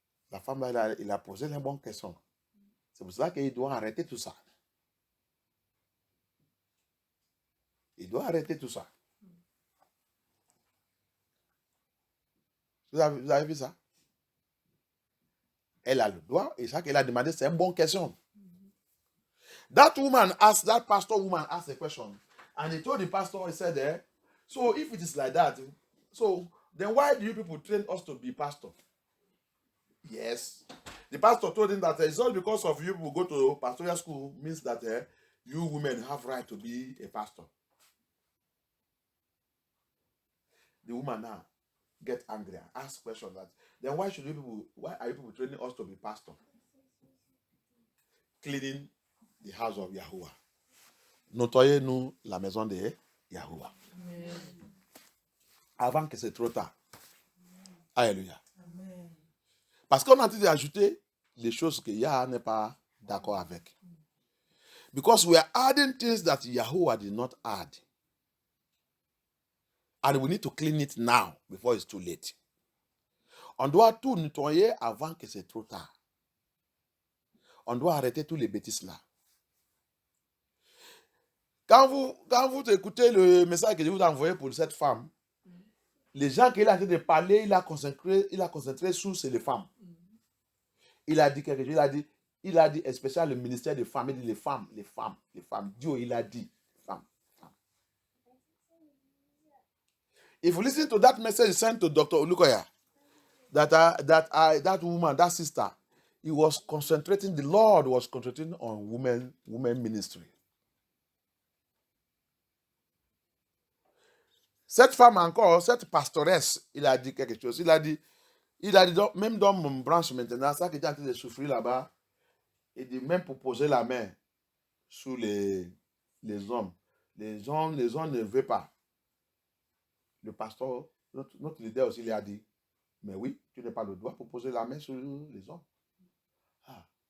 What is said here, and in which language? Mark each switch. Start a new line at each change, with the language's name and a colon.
French: La femme là, il a posé les bonnes questions. C'est pour ça qu'il doit arrêter tout ça. Il doit arrêter tout ça. Vous avez vu ça? Elle a le droit, et ça qu'elle a demandé, c'est une bonne question.
English: That pastor woman asked a question, and he told the pastor, he said, so if it is like that, so then why do you people train us to be pastor? Yes. The pastor told him that it's all because of you who go to pastoral school means that you women have right to be a pastor. The woman now get angry and ask question that, then why are you people training us to be pastor? Cleaning the house of Yahuwah.
French: Nettoyez-nous la maison de Yahuwah. Avant que c'est trop tard. Alléluia. Parce qu'on a dit d'ajouter les choses que Yah n'est pas d'accord avec.
English: Because we are adding things that Yahuwah did not add. And we need to clean it now before it's too late.
French: On doit tout nettoyer avant que c'est trop tard. On doit arrêter tous les bêtises là. Quand vous écoutez le message que je vous ai envoyé pour cette femme, les gens qu'il a en train de parler, il a concentré sur les femmes. Il a dit quelque chose, il a dit spécialement le ministère des femmes, il dit les femmes. Dieu, il a dit femmes.
English: If you listen to that message sent to Dr. Olukoya, that woman, that sister, the Lord was concentrating on women ministry.
French: Cette femme encore, cette pastoresse, il a dit quelque chose. Il a dit, même dans mon branche maintenant, ça qui est en train de souffrir là-bas, il dit même pour poser la main sur les hommes. Les hommes ne veulent pas. Le pasteur, notre leader aussi, il a dit, mais oui, tu n'as pas le droit pour poser la main sur les hommes. Ah.